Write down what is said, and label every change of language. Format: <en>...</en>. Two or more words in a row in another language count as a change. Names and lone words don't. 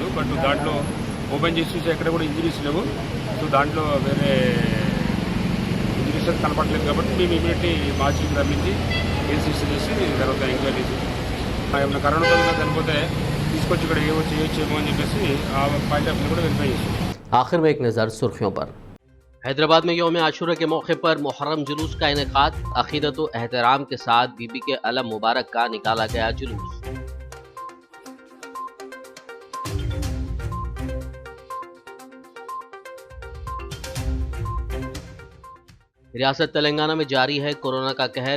<te>బట్ దాంట్లో ఓపెన్ చేసి చూస్తే ఎక్కడ కూడా ఇంజరీస్ లేవు. సో దాంట్లో వేరే ఇంజరీస్ కనపడలేదు కాబట్టి మేము ఇమీడియట్లీ మార్చికి రమ్మించి</te> <en>case register</en> <te>చేసి తర్వాత ఎంక్వైరీ చేసి ఏమైనా కరోనా చనిపోతే తీసుకొచ్చి ఇక్కడ చేయొచ్చేమో అని చెప్పేసి ఆ</te> <en>point of view</en> <te>కూడా వెరిఫై చేస్తాం.</te> <ur>آخر میں ایک نظر سرخیوں پر۔ حیدرآباد میں یوم عاشورہ کے موقع پر محرم جلوس کا انعقاد۔ عقیدت و احترام کے ساتھ بی بی کے علم مبارک کا نکالا گیا جلوس۔ ریاست تلنگانہ میں جاری ہے کورونا کا قہر۔</ur>